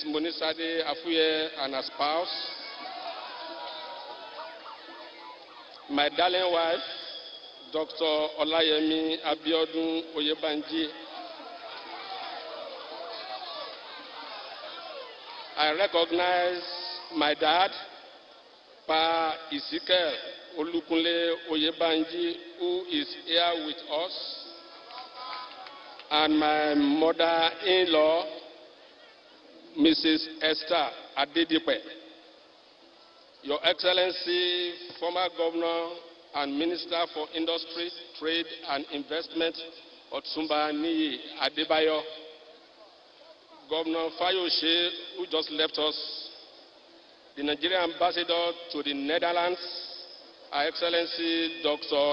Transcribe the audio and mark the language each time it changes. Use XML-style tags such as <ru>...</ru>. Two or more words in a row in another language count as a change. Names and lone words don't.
<en>Monisade Afuye and her spouse, my darling wife, Dr. Olayemi Biodun Oyebanji. I recognize my dad, Pa Ezekiel Olukunle Oyebanji, who is here with us, and my mother-in-law, Mrs. Esther Adedipe. Your Excellency, former Governor and Minister for Industry, Trade and Investment, Otumba Niyi Adebayo, Governor Fayose, who just left us, the Nigerian Ambassador to the Netherlands, Her Excellency Dr.</en>